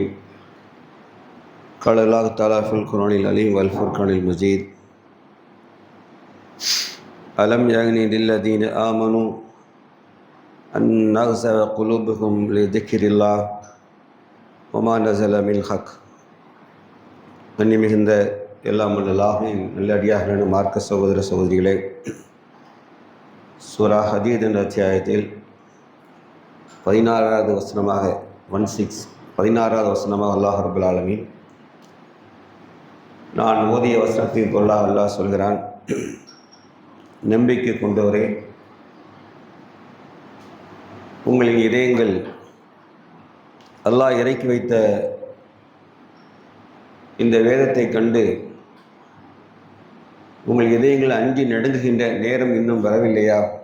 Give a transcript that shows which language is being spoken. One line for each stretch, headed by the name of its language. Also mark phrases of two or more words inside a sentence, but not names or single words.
Arabic: قال الله تعالى في القرآن العليم والفرقان المجيد: ألم يعن للذين آمنوا أن نغزى قلوبهم لذكر الله وما نزل من الحق.
Tamil: அன்னி மிகுந்த எல்லாம் அல்லாஹ்வின் நல்லடியார்களான மார்க்க சகோதர சகோதரிகளே, சூரா ஹதீத் என்ற அத்தியாயத்தில் 16வது வசனமாக 16வது வசனமாக
Arabic: الله رب العالمين
Tamil: நான் ஓதிய வசனத்தின் பொருளாக அல்லாஹ் சொல்கிறான்: நம்பிக்கை கொண்டவரே, உங்களின் இதயங்கள் அல்லாஹ் இறக்கி வைத்த இந்த வேதத்தை கண்டு உங்கள் இதயங்கள் அஞ்சி நடுங்குகின்ற நேரம் இன்னும் வரவில்லையா?